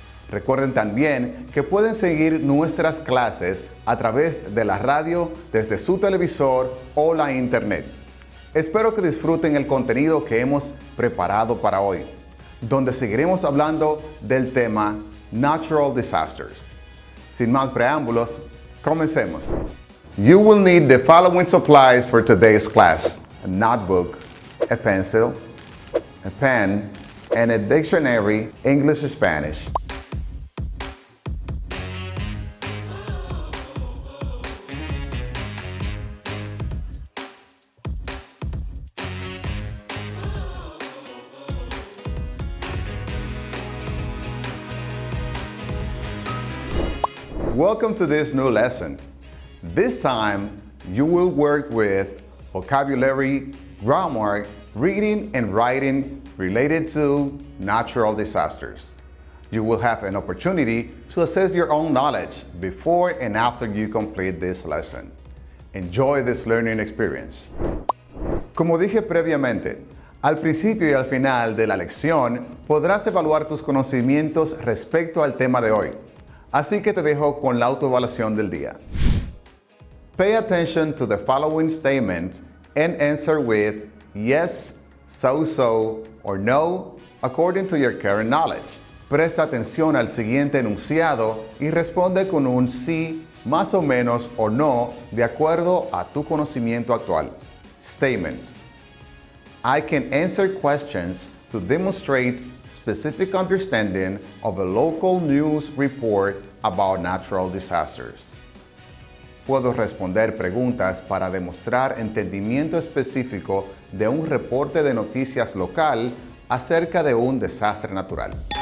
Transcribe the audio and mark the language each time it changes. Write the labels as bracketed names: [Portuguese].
[Spanish] Recuerden también que pueden seguir nuestras clases a través de la radio, desde su televisor o la internet. Espero que disfruten el contenido que hemos preparado para hoy, donde seguiremos hablando del tema Natural Disasters. Sin más preámbulos, comencemos. [English] You will need the following supplies for today's class: a notebook, a pencil, a pen, and a dictionary, English or Spanish. Welcome to this new lesson. This time, you will work with vocabulary, grammar, reading, and writing related to natural disasters. You will have an opportunity to assess your own knowledge before and after you complete this lesson. Enjoy this learning experience. [Spanish] Como dije previamente, al principio y al final de la lección podrás evaluar tus conocimientos respecto al tema de hoy. Así que te dejo con la autoevaluación del día. [English] Pay attention to the following statement and answer with yes, so, or no, according to your current knowledge. [Spanish] Presta atención al siguiente enunciado y responde con un sí, más o menos o no, de acuerdo a tu conocimiento actual. [English] Statement. I can answer questions to demonstrate specific understanding of a local news report about natural disasters. [Spanish] Puedo responder preguntas para demostrar entendimiento específico de un reporte de noticias local acerca de un desastre natural.